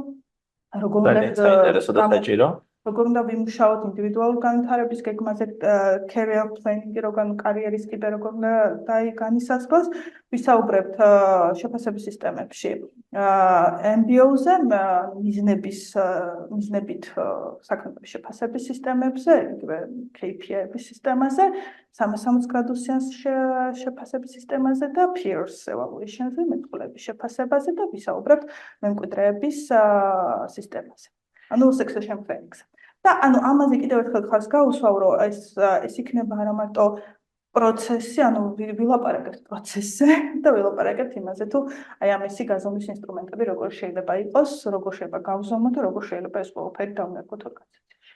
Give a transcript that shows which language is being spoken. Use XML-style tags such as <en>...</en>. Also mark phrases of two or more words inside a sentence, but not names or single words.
<ka>როგორ უნდა ვიმუშაოთ ინდივიდუალურ განვითარების გეგმაზე,</ka> <en>career planning-</en> <ka>ი, კარიერის კიბე როგორ უნდა განისაზღვროს, ვისაუბრებთ შეფასების სისტემებში MBO-ზე, მიზნებით საქმიანობის შეფასების სისტემებზე, იგივე KPI-ების სისტემაზე, 360 გრადუსიან შეფასების სისტემაზე და</ka> <en>peers evaluation-</en> <ka>ზე, მეტყველების შეფასებაზე და ვისაუბრებთ მემკვიდრეების სისტემაზე. ანუ</ka> <en>succession planning-</en> <ka>ზე. და ამაზე კიდევ ერთხელ ხარს გაუსვავ, რომ ეს იქნება არა მარტო პროცესი, ვილაპარაკებთ პროცესზე და ვილაპარაკებთ იმაზე, თუ ამისი გაზომვის ინსტრუმენტები როგორ შეიძლება იყოს, როგორ შეიძლება გავზომოთ და როგორ შეიძლება ეს ყველაფერი დავნერგოთ ორგანიზაციაში.</ka>